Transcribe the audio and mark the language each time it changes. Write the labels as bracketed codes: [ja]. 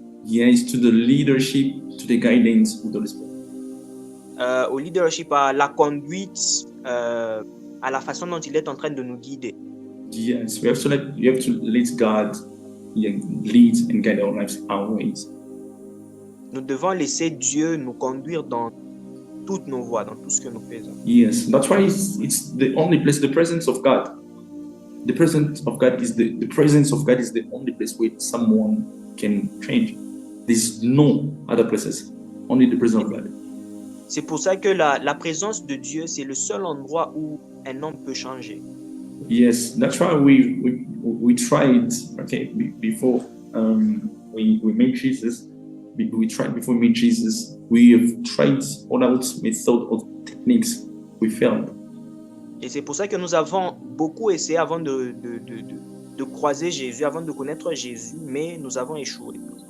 [en] Yes, to the leadership, to the guidance of the Holy Spirit. [fr] Au leadership, à la conduite, à la façon dont il est en train de nous guider. [en] Yes, you have to let God lead and guide our lives, our ways. [fr] Nous devons laisser Dieu nous conduire dans toutes nos voies, dans tout ce que nous faisons. [en] Yes, that's why it's the only place, the presence of God. The presence of God is the presence of God is the only place where someone can change. There's no other places, only the presence of God. [fr] C'est pour ça que la présence de Dieu, c'est le seul endroit où un homme peut changer. [en] Yes, that's why we tried. Okay, before we made Jesus, we tried before we made Jesus. We have tried all out methods or techniques. We failed. [fr] Et c'est pour ça que nous avons beaucoup essayé avant de croiser Jésus, avant de connaître Jésus, mais nous avons échoué.